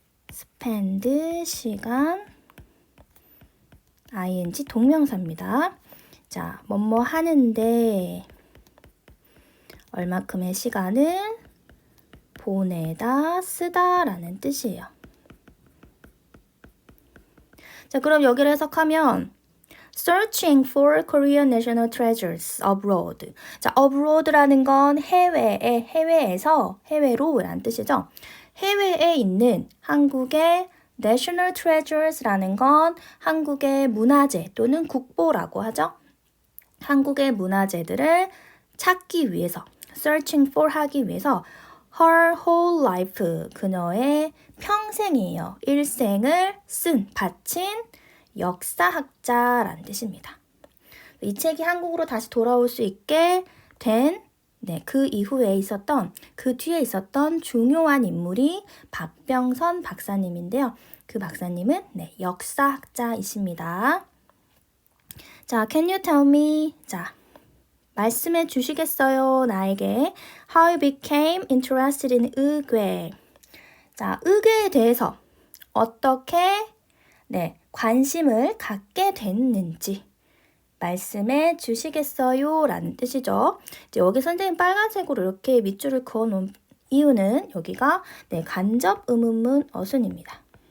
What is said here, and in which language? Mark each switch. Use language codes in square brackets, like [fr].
[ko] spend 시간 ing 동명사입니다. 자, 뭐뭐 하는데 얼마큼의 시간을 보내다 쓰다 라는 뜻이에요. 자, 그럼 여기를 해석하면 [en] Searching for Korean national treasures abroad. [ko] 자, abroad라는 건 해외에서, 해외로 라는 뜻이죠. 해외에 있는 한국의 national treasures라는 건 한국의 문화재 또는 국보라고 하죠. 한국의 문화재들을 찾기 위해서, [en] searching for [ko] 하기 위해서 [en] her whole life, [ko] 그녀의 평생이에요. 일생을 바친 역사학자라는 뜻입니다. 이 책이 한국으로 다시 돌아올 수 있게 된 그 이후에 있었던, 그 뒤에 있었던 중요한 인물이 박병선 박사님인데요. 그 박사님은 역사학자이십니다. [en] 자, can you tell me? 자, [ko] 말씀해 주시겠어요? 나에게 [en] how you became interested in 의궤. [ko] 자, 의궤에 대해서 어떻게 관심을 갖게 됐는지 말씀해 주시겠어요? 라는 뜻이죠. 이제 여기 선생님 빨간색으로 이렇게 밑줄을 그어 놓은 이유는 여기가 간접 의문문 어순입니다.